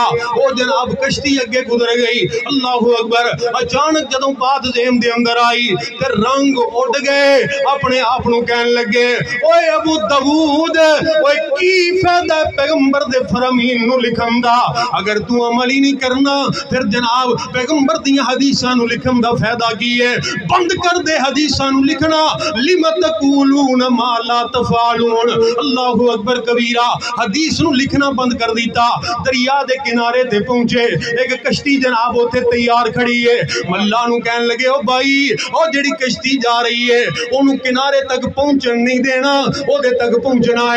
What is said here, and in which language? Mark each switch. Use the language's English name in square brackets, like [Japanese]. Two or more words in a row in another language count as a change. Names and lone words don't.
[Punjabi] او جناب کشتی اگے گزر گئی. [Arabic] اللہ اکبر. [Punjabi] اچانک جدوں بات ذہن دے اندر آئی تے رنگ اڑ گئے. اپنے آپ نو کہن لگے اوے ابو داؤد اوے کی فائدہ پیغمبر دے فرامین نو لکھن دا, اگر تو عمل ہی نہیں کرنا پھر جناب پیغمبر دیاں حدیثاں نو لکھن دا فائدہ کی ہے؟ بند کر دے حدیثاں نو لکھنا. [Arabic] لم تقولون ما لا تفعلون. اللہ اکبر کبیرہ. [Punjabi] حدیث نو لکھنا بند کر دیتا. دریا دے کنارے تے پہنچے, ایک کشتی جناب اوتھے تیار کھڑی ہے. ملا نو کہن لگے او بھائی او جڑی کشتی جا رہی ہے اونوں کنارے تک پہنچن نہیں دینا, او دے تک پہنچنا ہے.